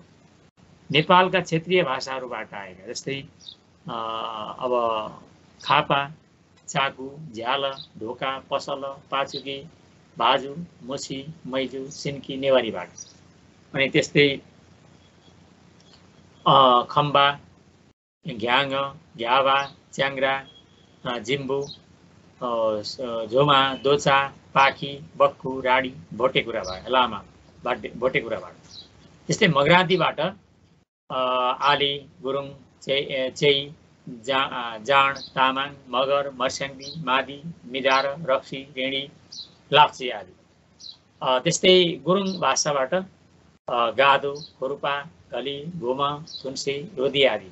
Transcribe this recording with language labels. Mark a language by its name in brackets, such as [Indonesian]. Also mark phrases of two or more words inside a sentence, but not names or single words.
[Nepali] नेपालका क्षेत्रीय भाषाहरूबाट आएका जस्तै अब खापा, चाकु, झ्याल, ढोका, पसल, पाचुके, भाजु, मुसी, मैजु, सिन्की नेवारीबाट। अनि त्यस्तै खम्बा, घ्याङ, घ्यावा, च्याङ्ग्रा, जिम्बु, झोमा, दोचा, पाखी, बक्खु, राडी, भोटेकुराबाट, लामा भोटेकुराबाट। त्यस्तै मगरातीबाट आली, गुरुङ, चेई, जाण, तामाङ, मगर, मर्स्याङ्गी, मादी, मिदार, रक्सी, रेणी, लाप्चे आदि। त्यस्तै गुरुङ भाषाबाट गादो, खुरुपा, घली, घुमा, थुन्से, रोदी आदि।